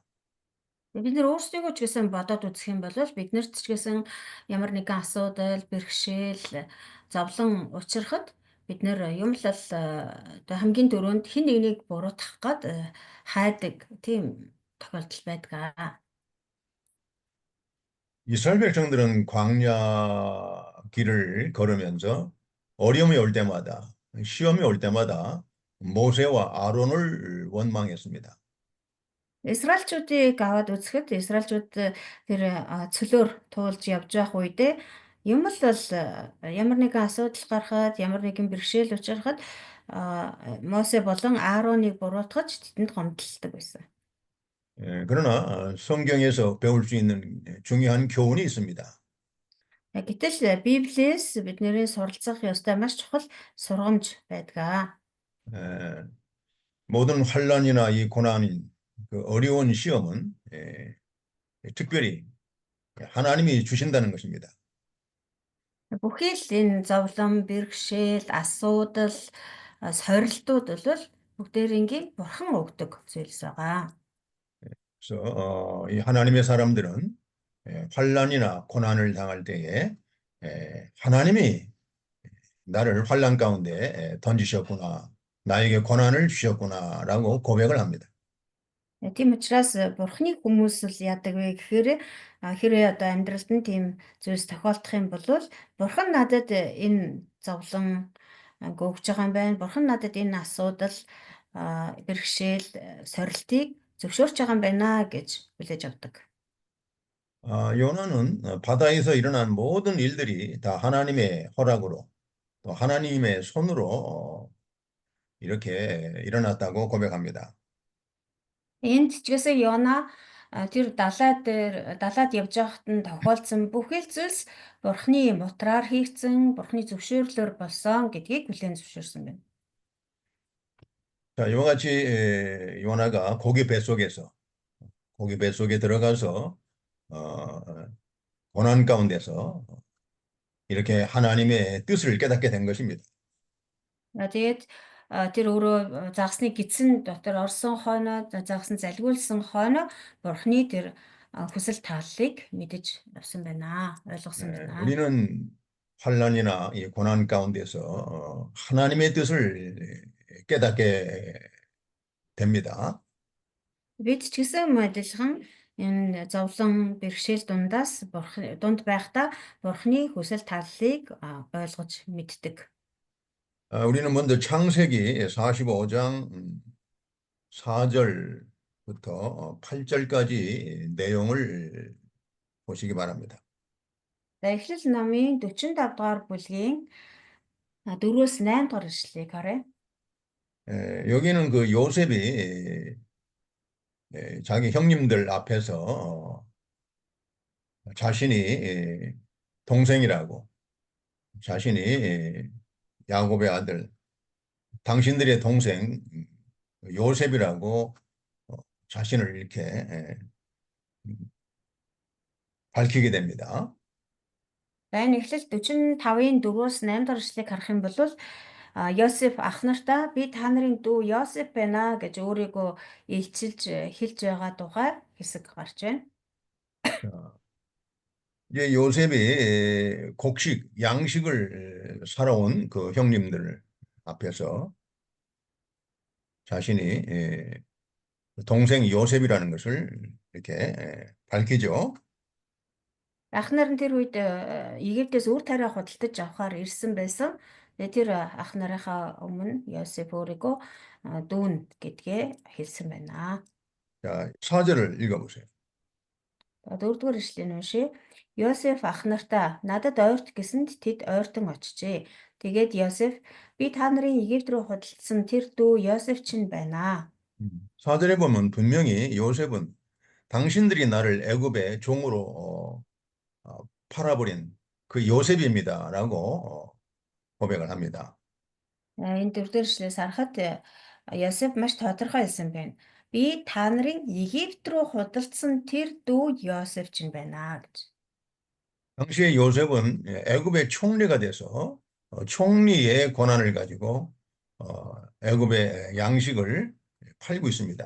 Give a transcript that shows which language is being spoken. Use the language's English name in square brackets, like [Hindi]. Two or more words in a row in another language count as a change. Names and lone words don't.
[Mongolian] Бид нэр өөрсдийгөө ч гэсэн бодоод үзэх юм бол биднэрт ч гэсэн ямар нэгэн асуудал, бэрхшээл, зовлон учрахад бид нэр юм л одоо хамгийн дөрөнд хэн нэгнийг буруутгах гад хайдаг тийм тохиолдол байдаг. [Korean] 이스라엘 백성들은 광야 길을 걸으면서 어려움이 올 때마다, 시험이 올 때마다 모세와 아론을 원망했습니다. [Mongolian] Израильчүүдийг аваад үзэхэд Израильчууд тэр цөлөөр туулж явж байх үедээ юм л бол ямар нэгэн асуудал гарахад, ямар нэгэн бэрхшээл учрахад Мосе болон Аароныг буруутгаж тэдэнд гомдлдог байсан. [Korean] 그러나 성경에서 배울 수 있는 중요한 교훈이 있습니다. [Mongolian] Гэтэл Библиэс бидний суралцах ёстой маш чухал сургамж байдаг. [Korean] 모든 환란이나 이 고난인 그 어려운 시험은 특별히 하나님이 주신다는 것입니다. [Mongolian] Бүхий л энэ зовлон, бэрхшээл, асуудал, сорилтууд бол бүгдээрингийн бурхан өгдөг зүйлс байгаа. [Korean] 그래서 이 하나님의 사람들은 환란이나 고난을 당할 때에 하나님이 나를 환란 가운데 던지셨구나, 나에게 고난을 주셨구나라고 고백을 합니다. [Mongolian] Тийм учраас бурхны хүмүүс л яадаг вэ гэхээр хэрвээ одоо амьдралд нь тийм зүйлс тохиолдох юм бол бурхан надад энэ зовлон өгж байгаа юм байна. Бурхан надад энэ асуудал бэрхшээл сорилтыг зөвшөөрч байгаа юм байна гэж хүлээж авдаг. [Korean] 요나는 바다에서 일어난 모든 일들이 다 하나님의 허락으로 또 하나님의 손으로 이렇게 일어났다고 고백합니다. [Mongolian] Энд ч гэсэн Йона тэр далайд явж байхад нь тохиолдсон бүхэл зүйлс бурхны мутраар хийгдсэн, бурхны зөвшөөрлөөр болсон гэдгийг хүлээн зөвшөөрсөн байна. [Korean] 자, 이와 같이 요나가 고기 뱃속에 들어가서 어, 고난 가운데서 이렇게 하나님의 뜻을 깨닫게 된 것입니다. [Mongolian] Тэгээд тэр өөрөө загсны гидсэн дотор орсон хойноо загсан залгиулсан хойноо Бурхны тэр хүсэл тааллыг мэдэж авсан байна, ойлгосон байна. [Korean] 우리는 환난이나 이 고난 가운데서 하나님의 뜻을 깨닫게 됩니다. [Mongolian] Бид ч гэсэн адилхан энэ зовлон бэрхшээл дундаас дунд байхдаа Бурхны хүсэл тааллыг ойлгож мэддэг. [Korean] 우리는 먼저 창세기 45장 4절부터 8절까지 내용을 보시기 바랍니다. [Mongolian] За Эхлэл номын 45 дугаар бүлгийн 4-8 дугаар ишлэлийг харъя. [Korean] 여기는 그 요셉이 자기 형님들 앞에서 자신이 동생이라고, 자신이 야곱의 아들, 당신들의 동생 요셉이라고 자신을 이렇게 밝히게 됩니다. [Mongolian] За энэ Эхлэл 45-ын 4-8 дугаар ишлэлийг харах юм бол Йосеф ах нартаа би та нарын дүү Йосеф байна гэж өөрийгөө илчилж хэлж байгаа тухай хэсэг гарч байна. [Korean] 이제 요셉이 양식을 살아온 그 형님들 앞에서 자신이 동생 요셉이라는 것을 이렇게 밝히죠. [Mongolian] Ах нар нь тэр үед Египтээс үр тариа худалдаж авахар ирсэн байсан. Тэгээ тэр ах нарынхаа өмнө Йосеф өөрийгөө дүүн гэдгээ хэлсэн байна. [Korean] 자, 4절을 읽어보세요. [Mongolian] 4-р ишлэгийг уншия. Йосеф ах нартаа надад ойрт гэсэнд тэд ойртон очжээ. Тэгээд Йосеф би та нарын Египт рүү худалдсан тэр дүү Йосеф чинь байна. [Korean] 4절에 보면 분명히 요셉은 당신들이 나를 애굽의 종으로 팔아버린 그 요셉입니다라고 고백을 합니다. [Mongolian] Энэ 4-р ишлээс харахад Йосеф маш тодорхой хэлсэн байна. Би та нарын Египт рүү худалдсан тэр дүү Йосеф чинь байна гэж. [Korean] 당시에 요셉은 애굽의 총리가 돼서 총리의 권한을 가지고 애굽의 양식을 팔고 있습니다.